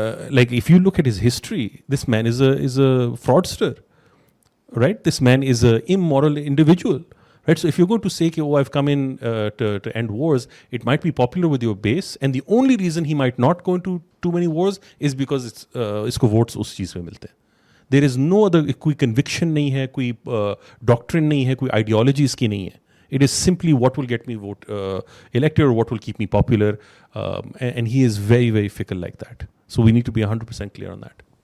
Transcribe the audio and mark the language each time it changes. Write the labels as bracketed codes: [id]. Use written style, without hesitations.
[en] Like if you look at his history, this man is a fraudster. Right? This man is an immoral individual. Right? So if you're going to say, I've come in to end wars, it might be popular with your base, and the only reason he might not go into too many wars is because [hi] इसको votes उस चीज़ में मिलते हैं. [en] There is no other, [hi] कोई conviction नहीं है, कोई doctrine नहीं है, कोई ideology इसकी नहीं है. [en] It is simply what will get me elected or what will keep me popular, and he is very, very fickle like that. So we need to be 100% clear on that.